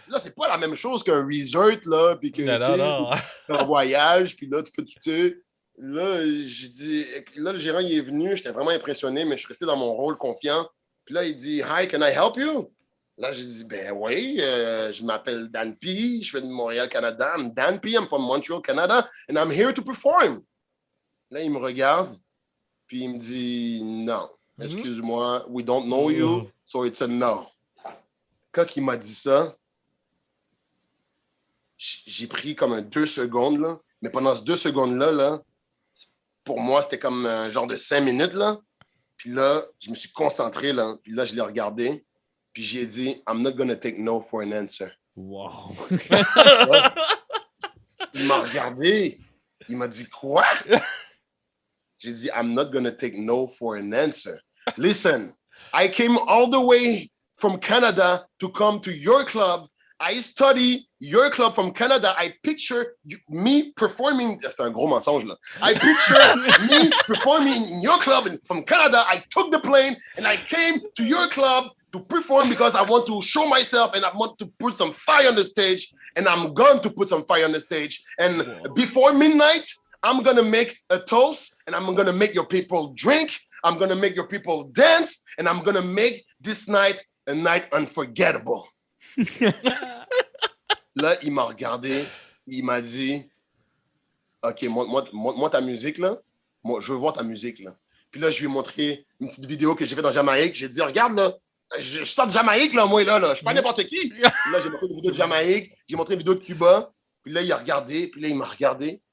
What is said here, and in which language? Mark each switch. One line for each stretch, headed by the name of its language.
French: Là, c'est pas la même chose qu'un resort, là, puis que tu un voyage, puis là, tu peux tuer. Là, j'ai dit, là, le gérant, il est venu, j'étais vraiment impressionné, mais je suis resté dans mon rôle confiant. Puis là, il dit,
English: Hi, can I help you?
French: Là, j'ai dit, ben oui, je m'appelle Dan P, je fais de Montréal, Canada.
English: I'm Dan P, I'm from Montreal, Canada, and I'm here to perform.
French: Là, il me regarde, puis il me dit, non, excuse-moi,
English: we don't know you, so it's a no.
French: Quand il m'a dit ça, j'ai pris comme 2 secondes, là, mais pendant ces 2 secondes-là, là, pour moi, c'était comme un genre de 5 minutes, là. Puis là, je me suis concentré, là, puis là, je l'ai regardé, puis j'ai dit,
English: I'm not gonna take no for an answer. Wow.
French: Il m'a regardé, il m'a dit, quoi? J'ai dit,
English: I'm not gonna take no for an answer. Listen, I came all the way from Canada to come to your club. I study your club from Canada. I picture me performing.
French: C'est un gros mensonge, là.
English: I picture me performing in your club from Canada. I took the plane and I came to your club to perform because I want to show myself and I want to put some fire on the stage. And I'm going to put some fire on the stage. And before midnight, I'm going to make a toast and I'm going to make your people drink. I'm going to make your people dance. And I'm going to make this night a night unforgettable.
French: Là, il m'a regardé, il m'a dit, OK, montre ta musique, là. Moi, je veux voir ta musique, là. Puis là, je lui ai montré une petite vidéo que j'ai faite dans Jamaïque. J'ai dit, regarde, là, je sors de Jamaïque, là, moi, là. Je suis pas n'importe qui. Puis là, j'ai montré une vidéo de Jamaïque, j'ai montré une vidéo de Cuba. Puis là, il a regardé, puis là, il m'a regardé.